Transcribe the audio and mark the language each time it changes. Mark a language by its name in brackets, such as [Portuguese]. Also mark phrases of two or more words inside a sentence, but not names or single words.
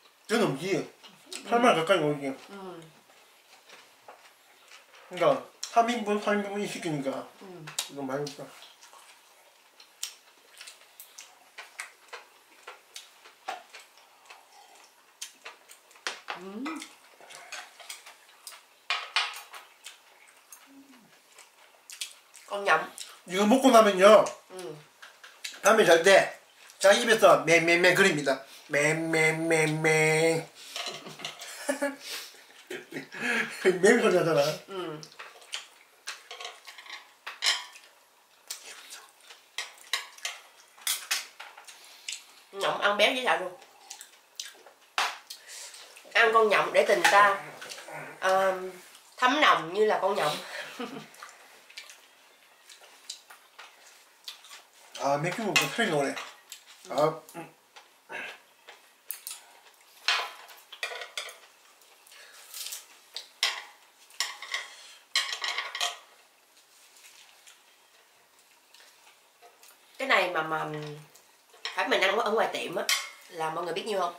[Korean] 더 넘지. 8만 가까이 오지. 그러니까 3인분, 4인분 시키니까 너무 많이 먹다. [Vietnamese] Con nhộng. [Korean] 이거 먹고 나면요. 밤에 잘 때 자기 입에서 맹맹맹 그립니다. 맹맹맹맹. 맹 소리 하잖아. [Vietnamese] Nhộng ăn béo dễ sợ luôn. Ăn con nhộng để tình ta thấm nồng như là con nhộng. [Korean] 아, 맥주 먹고 살이 나오네. 아, [Vietnamese] Cái này mà phải mình ăn ở ngoài tiệm á là mọi người biết nhiêu không?